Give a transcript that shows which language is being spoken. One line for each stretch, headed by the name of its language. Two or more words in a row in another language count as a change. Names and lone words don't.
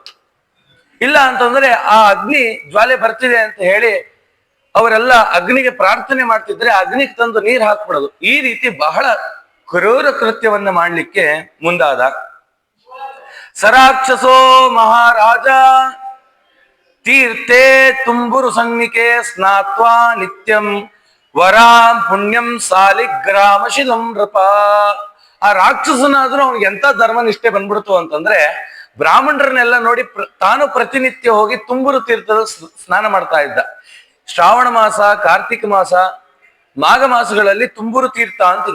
Kannada: ಇಲ್ಲ ಅಂತಂದ್ರೆ ಆ ಅಗ್ನಿ ಜ್ವಾಲೆ ಬರ್ತಿದೆ ಅಂತ ಹೇಳಿ ಅವರೆಲ್ಲ ಅಗ್ನಿಗೆ ಪ್ರಾರ್ಥನೆ ಮಾಡ್ತಿದ್ರೆ ಅಗ್ನಿಗೆ ತಂದು ನೀರು ಹಾಕ್ಬಿಡೋದು. ಈ ರೀತಿ ಬಹಳ ಕ್ರೂರ ಕೃತ್ಯವನ್ನ ಮಾಡ್ಲಿಕ್ಕೆ ಮುಂದಾದ.
Sanskrit: ಸರಾಕ್ಷಸೋ ಮಹಾರಾಜ ತೀರ್ಥೆ ತುಂಬುರು ಸನ್ನಿಕೆ ಸ್ನಾತ್ವಾ ನಿತ್ಯಂ ವರಾಂ ಪುಣ್ಯಂ ಸಾಲಿಗ್ರಾಮ ಶಿಲಂ ನೃಪ.
Kannada: ಆ ರಾಕ್ಷಸನಾದ್ರೂ ಅವ್ನಿಗೆ ಎಂತ ಧರ್ಮನಿಷ್ಠೆ ಬಂದ್ಬಿಡ್ತು ಅಂತಂದ್ರೆ ಬ್ರಾಹ್ಮಣರನ್ನೆಲ್ಲ ನೋಡಿ ತಾನು ಪ್ರತಿನಿತ್ಯ ಹೋಗಿ ತುಂಬುರು ತೀರ್ಥದ ಸ್ನಾನ ಮಾಡ್ತಾ ಇದ್ದ. ಶ್ರಾವಣ ಮಾಸ, ಕಾರ್ತಿಕ ಮಾಸ, ಮಾಘ ಮಾಸಗಳಲ್ಲಿ ತುಂಬುರು ತೀರ್ಥ ಅಂತಿದೆ.